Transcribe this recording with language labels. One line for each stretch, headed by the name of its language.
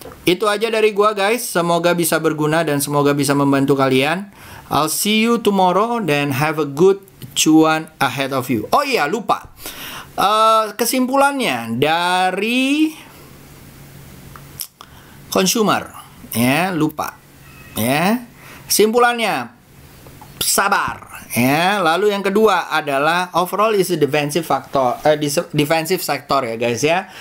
Indonesian: Itu aja dari gua guys. Semoga bisa berguna dan semoga bisa membantu kalian.
English: I'll see you tomorrow and have a good cuan ahead of you.
Indonesian: Oh iya, lupa. Kesimpulannya dari consumer ya, lupa ya. Kesimpulannya sabar Ya, lalu yang kedua adalah
English: overall is a defensive factor, defensive sector
Indonesian: ya guys ya.